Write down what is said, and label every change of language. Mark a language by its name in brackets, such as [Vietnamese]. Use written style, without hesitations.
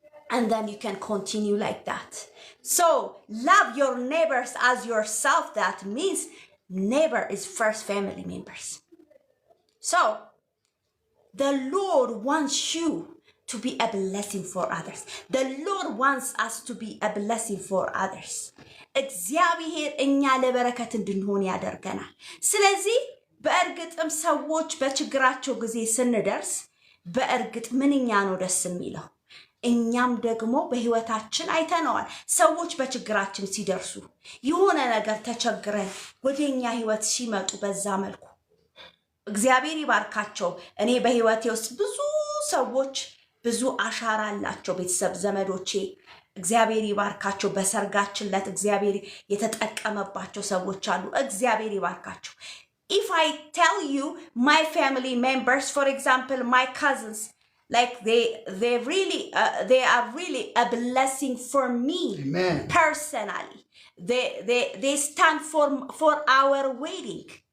[English] And then you can continue like that. So, love your neighbors as yourself. That means neighbor is first family members. So, the Lord wants you to be a blessing for others. The Lord wants us to be a blessing for others. [Amharic] እግዚአብሔር እኛ ለበረከት እንድንሆን ያደርገናል። ስለዚህ በእርግጥም ሰዎች በችግራቸው ጊዜ ስንደርስ በእርግጥ ምንኛ ነው ደስ የሚለው። እኛም ደግሞ በህይወታችን አይተነዋል። ሰዎች በችግራችን ሲደርሱ የሆነ ነገር ተቸግረን ወደኛ ህይወት ሲመጡ በዛ መልኩ እግዚአብሔር ይባርካቸው። እኔ በህይወቴ ውስጥ ብዙ ሰዎች ብዙ አሻራ አላቸው፣ ቤተሰብ ዘመዶቼ እግዚአብሔር ይባርካቸው። በሰርጋችን ለት እግዚአብሔር የተጠቀመባቸው ሰዎች አሉ። እግዚአብሔር ይባርካቸው። [English] If I tell you my family members, for example, my cousins, Like they are really a blessing for me. Amen. Personally. They stand for our wedding.